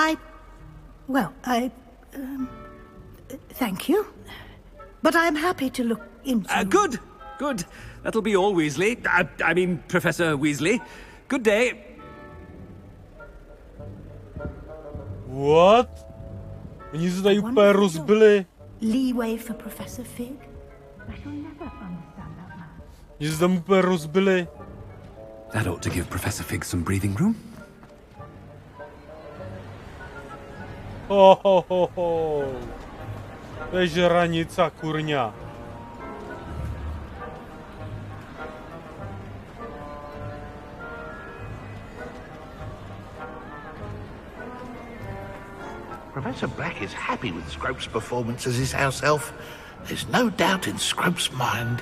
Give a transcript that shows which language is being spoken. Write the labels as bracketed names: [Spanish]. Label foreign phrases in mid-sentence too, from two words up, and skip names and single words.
[English] Thank you. But I'm happy to look into... Good. That'll be all, Weasley. I mean, Professor Weasley. Good day. What? [Czech] Oni se tady úplně rozbili. [English] Leeway for Professor Fig? I shall never understand that man. [Czech] Oni se tam úplně rozbili. [English] That ought to give Professor Fig some breathing room. Ho. [Czech] To je žranica, kurňa. [English] Professor Black is happy with Scrope's performance as his house elf. There's no doubt in Scrope's mind.